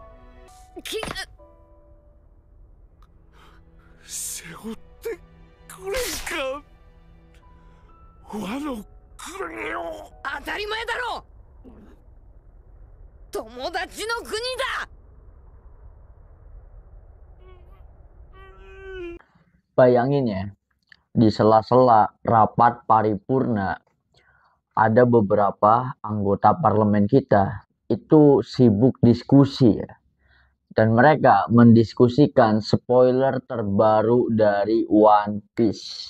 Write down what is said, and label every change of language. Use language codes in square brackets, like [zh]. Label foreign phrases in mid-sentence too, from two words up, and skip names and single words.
[ja] 背負ってくれんか、和の国を。当たり前だろ。友達の国だ。 [id] Bayangin ya, di sela-sela rapat paripurna, ada beberapa anggota parlemen kita itu sibuk diskusi ya. Dan mereka mendiskusikan spoiler terbaru dari One Piece.